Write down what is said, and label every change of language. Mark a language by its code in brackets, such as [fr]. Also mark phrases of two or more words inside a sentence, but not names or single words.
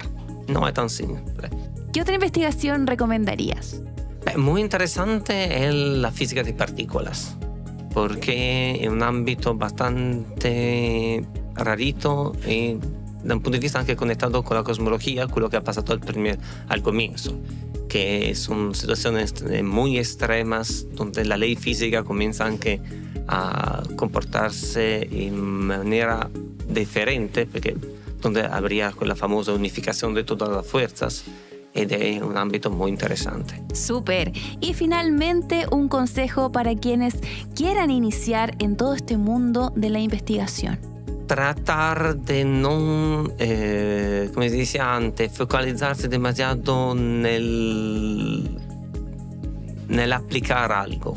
[es] No es tan simple. ¿Qué otra investigación recomendarías? Muy interesante es la física de partículas, porque es un ámbito bastante rarito y da un punto de vista anche conectado con la cosmología, [it] quello che ha passato [es] al comienzo, que son situaciones muy extremas donde la ley física comienza anche a comportarse en manera diferente, porque donde habría la famosa unificación de todas las fuerzas. [it] Ed è [es] un ámbito muy interesante. Súper. Y finalmente, un consejo para quienes quieran iniciar en todo este mundo de la investigación. Tratar de no, [it] come si dice [es] antes, focalizzarsi demasiado nell'applicare algo.